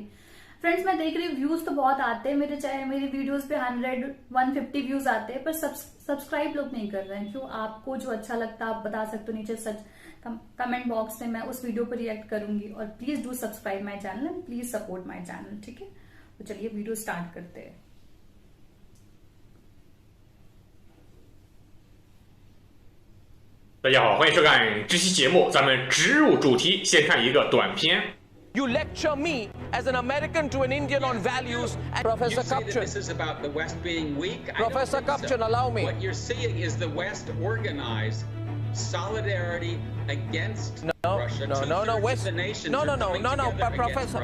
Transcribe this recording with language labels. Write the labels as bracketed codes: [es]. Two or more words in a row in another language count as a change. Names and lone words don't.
[hi] फ्रेंड्स, मैं देख रही हूँ व्यूज तो बहुत आते हैं मेरे, चाहे मेरी वीडियोस पे 100-150 व्यूज आते हैं, पर सब्सक्राइब लोग नहीं कर रहे हैं। क्यों? आपको जो अच्छा लगता है आप बता सकते हो नीचे सच [en] comment box [hi] में, मैं उस वीडियो पर रिएक्ट करूंगी। और [en] please do subscribe my channel and please support my channel. [hi] ठीक है, तो चलिए वीडियो स्टार्ट करते हैं। [zh] 大家好，欢迎收看这期节目。咱们直入主题，先看一个短片。 [en] You lecture me as an American to an Indian on values. And Professor Kupchan, this is about the West being weak. Professor Kupchan, allow me. What you're seeing is the West organize solidarity against Russia. No. West. The nations No. Professor